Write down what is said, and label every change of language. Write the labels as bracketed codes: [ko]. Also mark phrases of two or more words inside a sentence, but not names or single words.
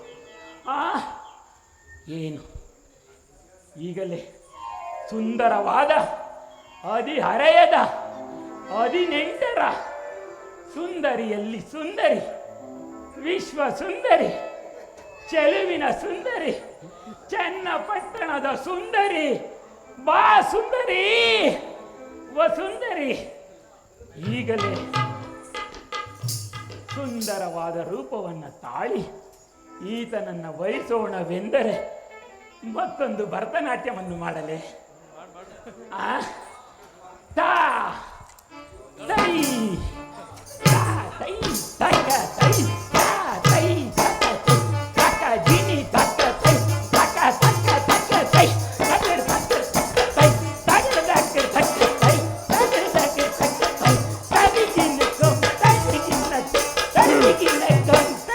[kn] ಏನು ಈಗಲೇ ಸುಂದರವಾದ 18 18 ಸುಂದರಿಯಲ್ಲಿ ಸುಂದರಿ, ವಿಶ್ವ ಸುಂದರಿ, ಚೆಲುವಿನ ಸುಂದರಿ, ಚನ್ನಪಟ್ಟಣದ ಸುಂದರಿ, ಬಾ ಸುಂದರಿ, ವಸುಂದರಿ. ಈಗಲೇ ಸುಂದರವಾದ ರೂಪವನ್ನು ತಾಳಿ ಈತನನ್ನು ವಹಿಸೋಣವೆಂದರೆ ಮತ್ತೊಂದು ಭರತನಾಟ್ಯವನ್ನು ಮಾಡಲೇ? ತಾ ತೈ ತಾ ತೈ ತಕ ತೈ ತಾ ತೈ ತಕ ತಕ ಜಿನಿ ತಕ ತೈ ತಕ ತಕ ತಕ ತೈ ತಕ ತಕ ತೈ ತಕ ತಕ ತಕ ತೈ ತಕ ತಕ ತಕ ತೈ ತದಿಗಿನ ಕಂ ತದಿಗಿನ ತದಿಗಿನ ಕಂ